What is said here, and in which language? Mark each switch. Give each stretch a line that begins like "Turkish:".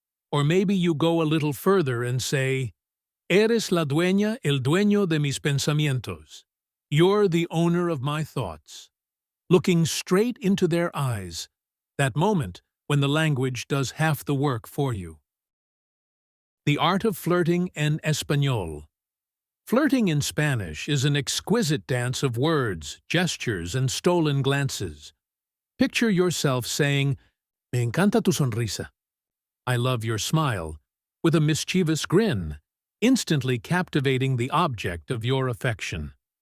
English: Or maybe you go a little further and say,
Spanish: "Eres la dueña, el dueño de mis pensamientos."
English: You're the owner of my thoughts. Looking straight into their eyes, that moment when the language does half the work for you. The art of flirting
Spanish: en español.
English: Flirting in Spanish is an exquisite dance of words, gestures, and stolen glances. Picture yourself saying,
Spanish: "Me encanta tu sonrisa."
English: I love your smile, with a mischievous grin, instantly captivating the object of your affection.